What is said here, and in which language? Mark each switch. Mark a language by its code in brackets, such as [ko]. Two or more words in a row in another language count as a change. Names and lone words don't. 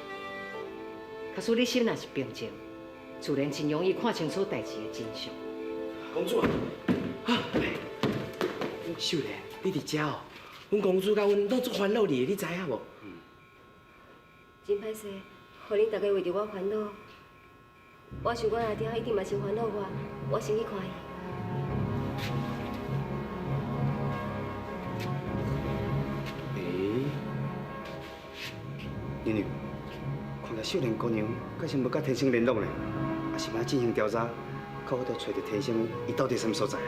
[nan] 假使你心若是平静，自然真容易看清楚代志的真相。公主啊，秀莲，你伫遮哦？阮公主甲阮拢足烦恼你，你知影无？真歹势，互恁大家为着我烦恼。我想我阿爹一定嘛真烦恼我先去看伊。妮妮，看来秀莲姑娘阁是无甲天星联络呢，也是要进行调查，看我着找着天星伊到底什么所在啊？